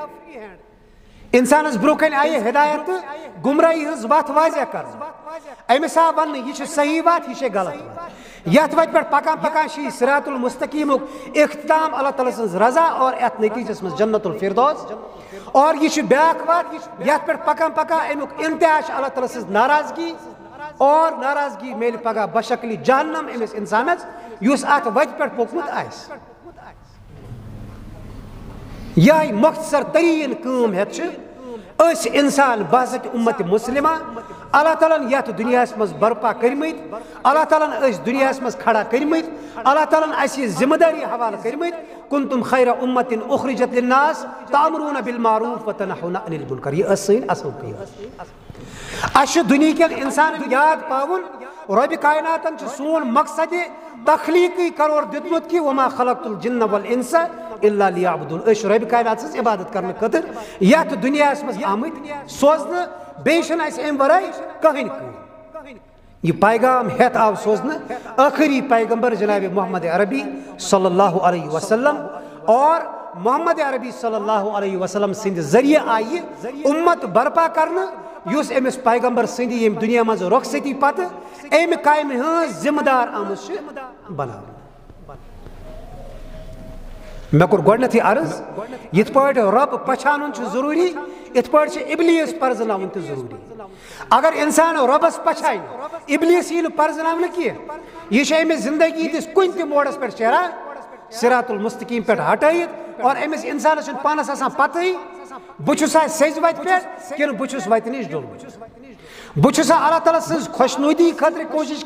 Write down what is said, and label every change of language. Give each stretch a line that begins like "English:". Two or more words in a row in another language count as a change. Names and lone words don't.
Kashmiri: انسانس برونٛہہ کنہِ آیہِ ہدایت تہٕ گمراہی ہٕنٛز وتھ واضح کرنہٕ أمِس آو وننہٕ یہِ چھِ صحیح وتھ یہِ چھِ غلط وتھ یتھ وتہِ پٮ۪ٹھ پکان پکان چھِ یہِ صراط المستقیمُک اختتام اللہ تعالیٰ سٕنٛز رضا اور یتھ نتیجس منٛز جنت الفردوس اور یہِ چھِ بیاکھ وتھ یتھ پٮ۪ٹھ پکان پکان امیُک انتہا چھِ اللہ تعالیٰ سٕنٛز ناراضگی اور ناراضگی میلہِ پگاہ بشکلی جہنم أمِس انسانس یُس اتھ وتہِ پٮ۪ٹھ پوٚکمُت آسہِ یہے مختصر ترین کٲم ہیتھ چھِ أسۍ انسان بحثت امت مسلمہ اللہ تعالیٰ یتھ دنیاہس منٛز برپا کٔرمٕتۍ اللہ تعالیٰ أسۍ دنیاہس منٛز کھڑا کٔرمٕتۍ اللہ تعالیٰ اسہِ یہِ ذمہٕ دٲری حوالہٕ کٔرمٕتۍ
Arabic: کنتم خیر امت اخرجت للناس تأمرون بالمعروف وتنہون عن المنکر
Kashmiri: یہ ٲس سٲنۍ اصل کٲم اسہِ چھُ دُنیا کٮ۪ن انسانن یاد پاوُن رۄبِ کائناتن چھُ سون مقصد تخلیقی قرار دیُتمُت کہِ
Arabic: وما خلقت الجن والانس الا ليعبدون
Kashmiri: أسۍ چھِ رۄبِ کائنات سٕنٛز عبادت کرنہٕ خٲطرٕ یتھ دُنیاہس منٛز آمٕتۍ سوزنہٕ بیٚیہِ چھُنہٕ اَسہِ امہِ ورٲے کٕہٕنۍ کٲم یہ پیغام ہیتھ آو سوزنہٕ ٲخری پیغمبر جناب محمد عربی
Arabic: صلی اللہ علیہ وسلم
Kashmiri: اور محمد عربی
Arabic: صلی اللہ علیہ وسلم
Kashmiri: سٕنٛدِ ذریعہ آیہِ اُمت برپا کرنہٕ یُس أمِس پیغمبر سٕنٛدِ ییٚمہِ دُنیا منٛز رۄخصتی پتہٕ امہِ کامہِ ہٕنٛز ذمہٕ دار آمٕژ چھِ بناونہٕ مےٚ کوٚر گۄڈنیٚتھٕے عرض یِتھ پٲٹھۍ رۄب پہچانُن چھُ ضروٗری یِتھ پٲٹھۍ چھُ ابلیس پرزناوُن تہِ ضروٗری اگر انسان رۄبس پہچانہِ ابلیس یی نہٕ پرزناونہٕ کینٛہہ یہِ چھُ أمِس زندگی ہٕنٛدِس کُنہِ تہِ موڈس پٮ۪ٹھ شیران صراط المستقیم پٮ۪ٹھ ہٹٲیِتھ اور أمِس انسانس چھُنہٕ پانس آسان پتہٕے بہٕ چھُسا سیٚزِ وتہِ پٮ۪ٹھ کِنہٕ بہٕ چھُس وتہِ نِش ڈوٚلمُت بچھسا اللہ تعالیٰ سز خوشنودی خاطر کوشش